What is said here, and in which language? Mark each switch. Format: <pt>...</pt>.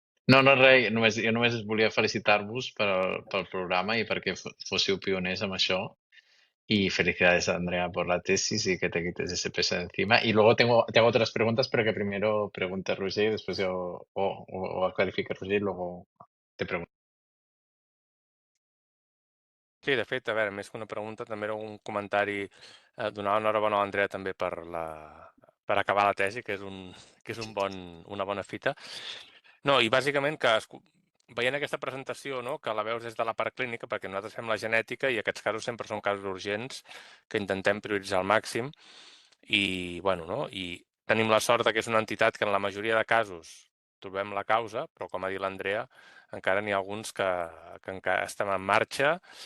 <ca>No, no, res, jo només volia felicitar-vos pel programa i perquè fóssiu pioners amb això.</ca> <es>Y felicidades, Andrea, por la tesis y que te quites ese peso de encima. Y luego te hago otras preguntas, pero que primero pregunte Roger y después yo, o clarifique Roger y luego te pregunto.</es> <ca>Sí, de fet, a veure, més que una pregunta, també era un comentari, donar enhorabona a l'Andrea també per acabar la tesi, que és una bona fita. No, i bàsicament que veient aquesta presentació, no, que la veus des de la part clínica, perquè nosaltres fem la genètica i aquests casos sempre són casos urgents que intentem prioritzar al màxim i, bueno, no, i tenim la sort que és una entitat que en la majoria de casos trobem la causa, però com ha dit l'Andrea, encara n'hi ha alguns que encara estem en marxa.</ca>